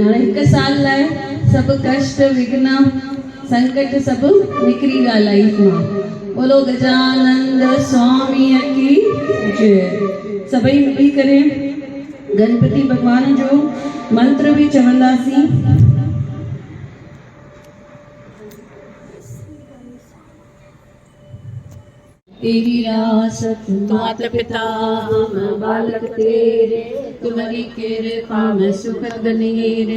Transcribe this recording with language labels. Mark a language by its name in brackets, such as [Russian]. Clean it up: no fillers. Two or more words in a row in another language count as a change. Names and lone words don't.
[Sindhi] हाणे हिकु साल लाइ सभु कष्ट, विघ्न, संकट सभु निकिरी विया लाइफ मां। बोलो गजानंद स्वामीअ की जय। सभई मिली करे गणपति भगवान जो मंत्र भी चवंदासीं। [Hindi] तेरी रासत माता पिता हम बालक तेरे, तुम्हारी कृपा में सुखद गनेरे।